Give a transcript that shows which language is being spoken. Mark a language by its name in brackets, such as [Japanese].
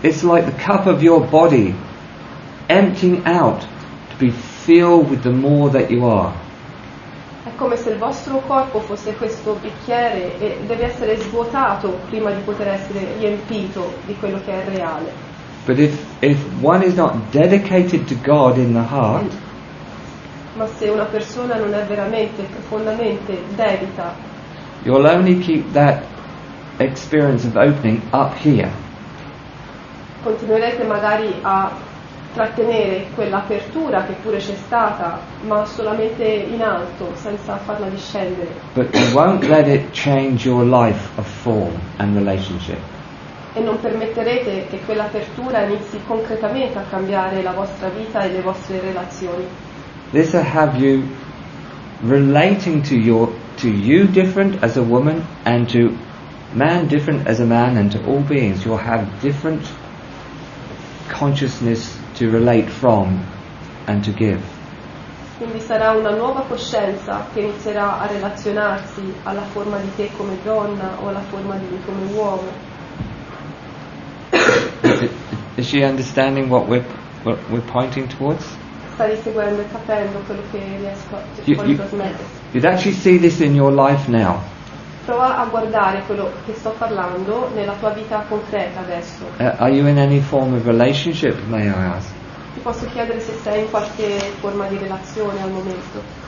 [English] It's like the cup of your body emptying out to be filled with the more that you are. [Italian] È come se il vostro corpo fosse questo bicchiere e deve essere svuotato prima di poter essere riempito di quello che è reale. [English] But if one is not dedicated to God in the heart, [Italian] Ma se una persona non è veramente, profondamente dedita, [English] you'll only keep that experience of opening up here. [Italian] continuerete magari a trattenere quell'apertura che pure c'è stata, ma solamente in alto, senza farla discendere. [English] But you won't let it change your life of form and relationship. E non permetterete che quell'apertura inizi concretamente a cambiare la vostra vita e le vostre relazioni. This will have you relating to you different as a woman and to man different as a man and to all beings. You'll have different consciousness to relate from and to give. [Italian] Quindi sarà una nuova coscienza che inizierà a relazionarsi alla forma di te come donna o alla forma di lui come uomo. [English] Is she understanding what we're pointing towards? [Italian] Stai seguendo e capendo quello che riesco a trasmettere. [English] You'd actually see this in your life now. [Italian] Prova a guardare quello che sto parlando nella tua vita concreta adesso. [English] Are you in any form of relationship, may I ask? [Italian] Ti posso chiedere se sei in qualche forma di relazione al momento?